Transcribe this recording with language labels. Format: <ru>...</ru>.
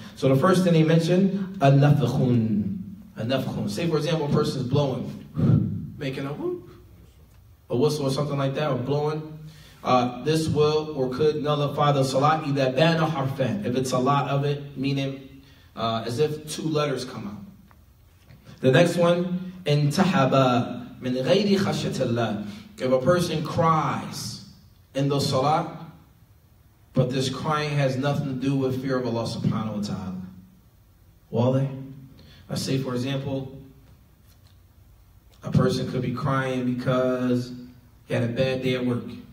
<en>So the first thing they mentioned, an-nafkhun. An-nafkhun. Say for example, a person is blowing, making a whoop, a whistle or something like that, or blowing. This will or could nullify the salat,</en> <ar>إِذَا بَانَ حَرْفًا,</ar> <en>if it's a lot of it, meaning as if two letters come out. The next one,</en> <ar>انتحب من غير خشية الله.</ar> <en>If a person cries in the salat, but this crying has nothing to do with fear of Allah subhanahu wa ta'ala. Wale? I say, for example, a person could be crying because he had a bad day at work.</en>